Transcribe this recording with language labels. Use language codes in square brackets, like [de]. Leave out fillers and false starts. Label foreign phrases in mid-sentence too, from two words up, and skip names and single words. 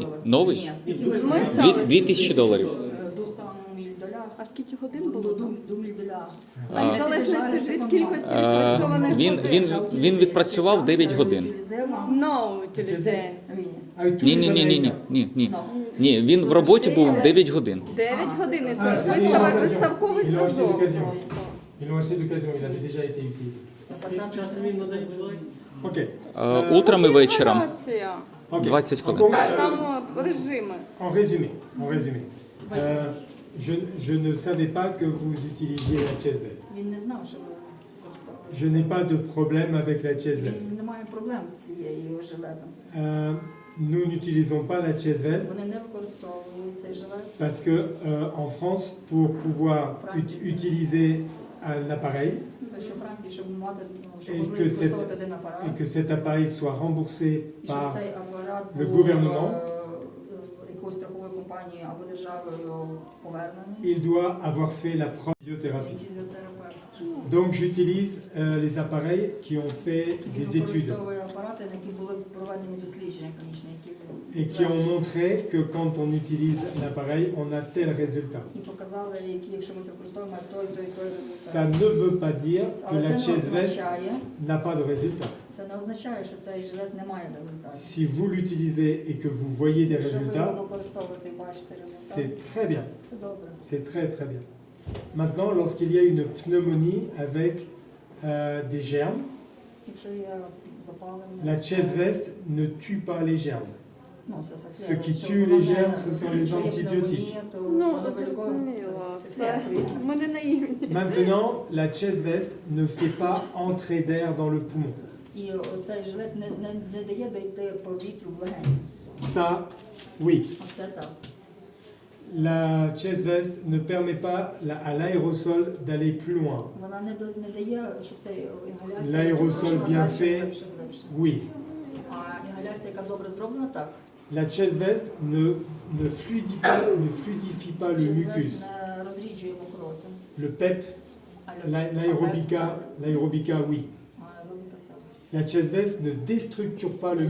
[uk] Ні, скільки ви Ми взяли? стали. $2000. $200 А скільки годин було? $2 В залежності від кількості відпрацьованих годин. Він відпрацював 9 годин. No, утилізен. [fr] Avec tous [uk] Ні, [fr] les [uk] ні, ні, ні, ні, [fr] Américains. [uk] ні, ні. Ні, він в роботі був 9 годин. 9 годин. А, Це це [fr] d'occasion. [uk] виставковий [fr] Ils l'ont acheté [uk] стажок. [fr] d'occasion. [uk] просто. [fr] Ils l'ont acheté d'occasion, il avait déjà été utilisé. [uk] Ok. Утром і вечором Градація. Ok. 20 хвилин. [fr] Donc, [uk] Там режими. [fr] en résumé, je ne savais pas que vous utilisiez la chaise veste. [uk] Він не знав, що ви використовуєте. [fr] Je n'ai pas de problème avec la chaise veste. [uk] Він не має проблем з цією жилетом. [fr] Nous n'utilisons pas la chaise veste [uk] Вони не використовують цей жилет. [fr] parce que en France, pour pouvoir utiliser un appareil [uk] Тому що у Франції, щоб мати, щоб [fr] Et [uk] можливість [fr] que cette- [uk] використовувати один апарат, [fr] et que cet appareil soit remboursé [uk] і щоб [fr] par [uk] цей апарат [fr] le [uk] був [fr] gouvernement, [uk] якоюсь страховою компанією або державою повернений, [fr] il doit avoir fait la preuve de [uk] і [fr] physiothérapie. [uk] фізіотерапевт. [fr] Donc j'utilise les appareils qui ont fait [uk] Він [fr] des études [uk] використовує апарати, на які були проведені дослідження клінічні, які [fr] et qui ont montré que quand on utilise l'appareil, on a tel résultat. [uk] і показали, які, якщо ми це використовуємо, той результат. [fr] Ça ne veut pas dire que [uk] Але [fr] la [uk] це не [fr] chaise veste [uk] означає, [fr] n'a pas de résultat. [uk] це не означає, що цей жилет не має результатів. [fr] Si vous l'utilisez et que vous voyez des [uk] Якщо ви [fr] résultats, [uk] його використовуєте і бачите результат, [fr] c'est très bien. [uk] це добре. [fr] C'est très très bien. Maintenant, lorsqu'il y a une pneumonie avec des germes, [uk] Якщо є запалення, [fr] la chaise veste ne tue pas les germes. [uk] ну, це [fr] Ce qui tue les germes, ce sont les antibiotiques. [uk] Ну, зрозуміло. Це ми не наївні. [fr] Maintenant, la chaise veste ne fait pas entrer d'air dans le poumon. [uk] І оцей жилет не дає дойти повітрю в легені. [fr] Ça, oui. [uk] Оце так. [fr] La chaise veste ne permet pas à l'aérosol d'aller plus loin. [uk] Вона не дає, щоб цей інгаляція... [fr] L'aérosol bien fait, [uk] глибше. [fr] oui. [uk] А інгаляція, яка добре зроблена, так. [fr] La chaise veste ne fluidifie pas le [uk] Через [fr] mucus. [uk] вес не розріджує мокроту. [fr] Le PEP, l'aérobika, oui. [uk] Аеробіка так. [fr] La chaise veste ne déstructure pas le